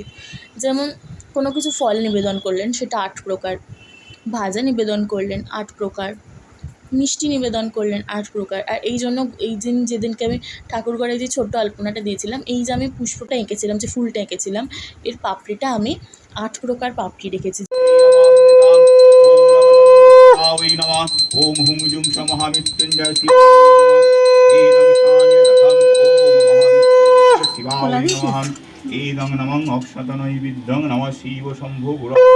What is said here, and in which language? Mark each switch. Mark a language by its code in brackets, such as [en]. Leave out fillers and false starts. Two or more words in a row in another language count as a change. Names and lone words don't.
[bn] যেমন কোনো কিছু ফল নিবেদন করলেন, সেটা 8 প্রকার, ভাজা নিবেদন করলেন 8 প্রকার, মিষ্টি নিবেদন করলেন 8 প্রকার। আর এই জন্য এই দিন, যেদিনকে আমি ঠাকুর ঘরে যে ছোট্ট আলপনাটা দিয়েছিলাম, এই যে আমি পুষ্পটা এঁকেছিলাম, যে ফুলটা এঁকেছিলাম, এর পাপড়িটা আমি 8 প্রকার পাপড়ি রেখেছি। [sa] ओम हुम जुम महामृत्युंजय शिवाय नमः एदं नमः अक्षतनैवेद्यं नमः शिव शंभो गुरु